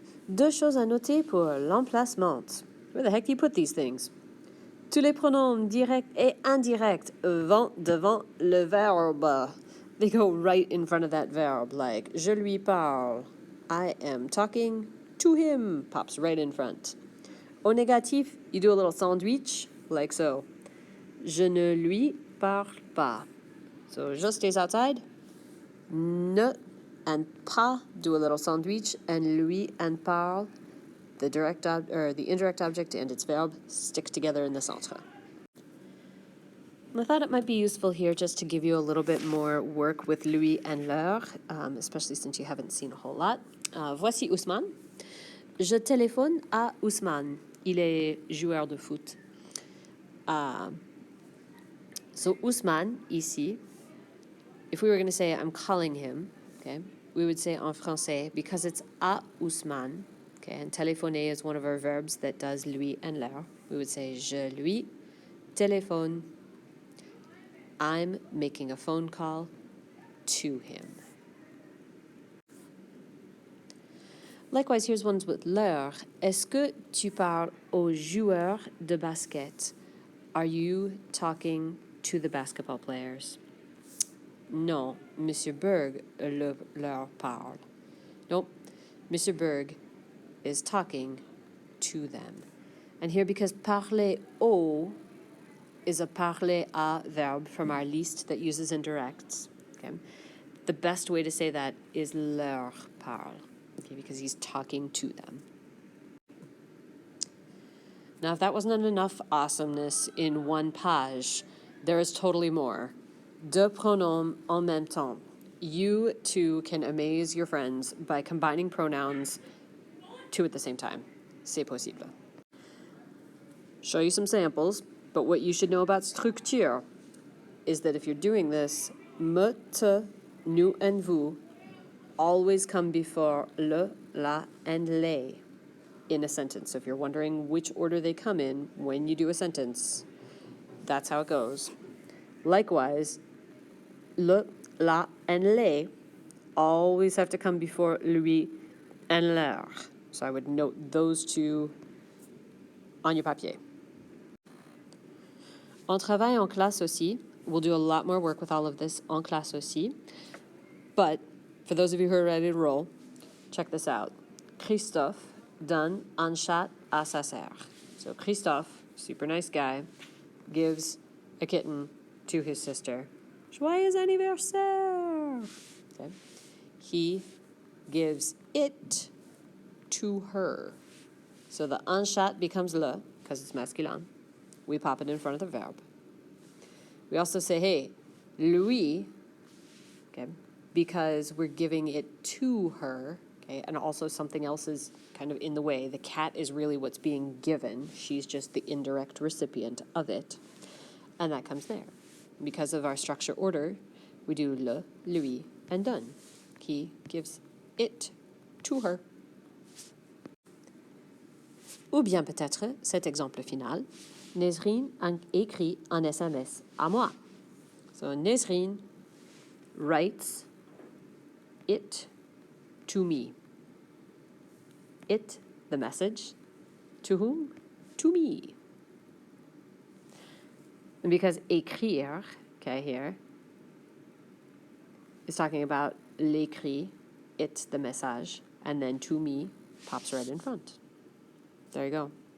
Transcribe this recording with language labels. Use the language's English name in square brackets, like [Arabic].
[French] Deux choses à noter pour l'emplacement. [English] Where the heck do you put these things? [French] Tous les pronoms directs et indirects vont devant le verbe. [English] They go right in front of that verb, like [French] je lui parle. [English] I am talking to him, pops right in front. Au négatif, you do a little sandwich, like so. [French] Je ne lui parle pas. [English] So je stays outside. Ne and pas do a little sandwich, and lui and parle, the indirect object and its verb, stick together in the centre. I thought it might be useful here just to give you a little bit more work with lui and leur, especially since you haven't seen a whole lot. [French] Voici Ousmane. Je téléphone à Ousmane. Il est joueur de foot. [English] So Ousmane, ici, if we were going to say I'm calling him, okay, we would say en français, because it's à Ousmane, okay, and téléphoner is one of our verbs that does lui and leur, we would say [French] je lui téléphone. [English] I'm making a phone call to him. Likewise, here's ones with leur. [French] Est-ce que tu parles au joueur de basket? [English] Are you talking to the basketball players? [French] Non, Monsieur Berg leur parle. [English] Nope, Monsieur Berg is talking to them. And here, because parler au is a parler à verb from our list that uses indirects, okay, the best way to say that is leur parle, okay, because he's talking to them. Now, if that wasn't enough awesomeness in one page, there is totally more. [French] Deux pronoms en même temps. [English] You, too, can amaze your friends by combining pronouns two at the same time. [French] C'est possible. [English] Show you some samples, but what you should know about structure is that if you're doing this, me, te, nous, and vous always come before le, la, and les in a sentence. So if you're wondering which order they come in when you do a sentence, that's how it goes. Likewise, le, la, and les always have to come before lui and leur. So I would note those two on your papier. [French] On travaille en classe aussi. [English] We'll do a lot more work with all of this en classe aussi. But for those of you who are ready to roll, check this out. [French] Christophe donne un chat à sa sœur. [English] So Christophe, super nice guy, gives a kitten to his sister. [French] Joyeux anniversaire! [English] Okay. He gives it to her. So the un chat becomes le, because it's masculin. We pop it in front of the verb. We also say, hey, lui, okay, because we're giving it to her, okay, and also something else is kind of in the way. The cat is really what's being given. She's just the indirect recipient of it. And that comes there. Because of our structure order, we do le, lui, and donne. He gives it to her. [French] Ou bien peut-être, cet exemple final, Nesrine a écrit un SMS à moi. [English] So Nesrine writes it to me. It, the message. To whom? To me. And because écrire, okay, here, is talking about l'écrit, it, the message, and then to me pops right in front. There you go.